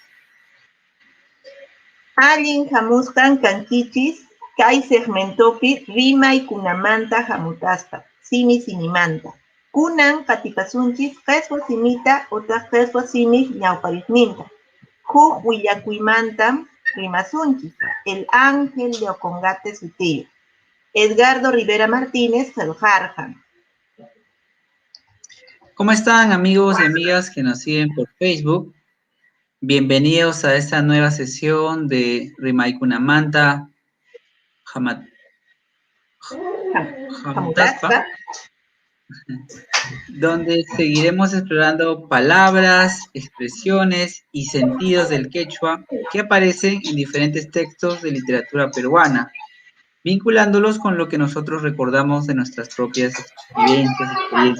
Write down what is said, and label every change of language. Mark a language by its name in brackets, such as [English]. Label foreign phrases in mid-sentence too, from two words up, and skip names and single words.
[Quechua] Allin hamusqan kankichis kay segmentopi rimaykunamanta hamutasqa, simi simimanta. Kunan qatipasunchis qeswa simita utaq qeswa simip ñawpariqninta. Huk willakuymantam rimasunchis, El Ángel de Ocongate sutiyu. Edgardo Rivera Martínez qillqarqan. [Spanish] ¿Cómo están, amigos y amigas que nos siguen por Facebook? Bienvenidos a esta nueva sesión de Rimaykunamanta Hamutaspa, donde seguiremos explorando palabras, expresiones y sentidos del quechua que aparecen en diferentes textos de literatura peruana, vinculándolos con lo que nosotros recordamos de nuestras propias vivencias, experiencias.